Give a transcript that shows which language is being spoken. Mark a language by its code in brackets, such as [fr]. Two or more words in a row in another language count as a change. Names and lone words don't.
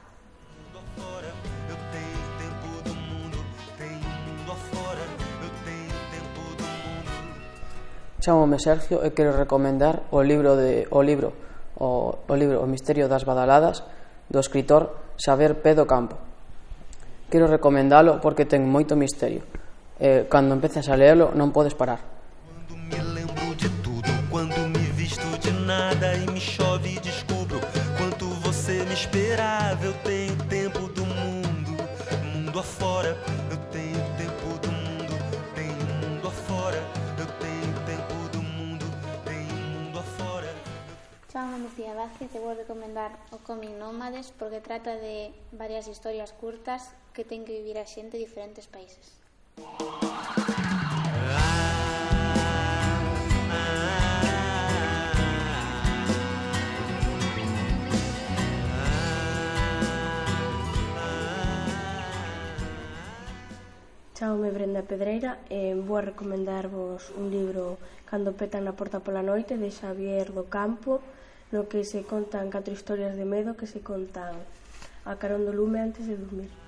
[gl] Chámome Sergio e quero recomendar o libro O misterio das badaladas do escritor Xavier P. do Campo. Quero recomendalo porque ten moito misterio e cando empezas a leelo non podes parar. [pt] Me lembro de tudo, quando me visto de nada e me chove e descubro quanto você me esperava. Eu tenho tempo do mundo, mundo afora. Eu tenho tempo do mundo, tenho mundo afora. Eu tenho tempo do mundo, tenho mundo afora. [gl] Chámame Cía Vázquez e vou recomendar o cómic Nómades porque trata de varias historias curtas que ten que vivir a xente de diferentes países. Chámame Brenda Pedreira e vou recomendarvos un libro Cando petan na porta pola noite de Xavier do Campo, no que se contan 4 historias de medo que se contan a carón do lume antes de dormir.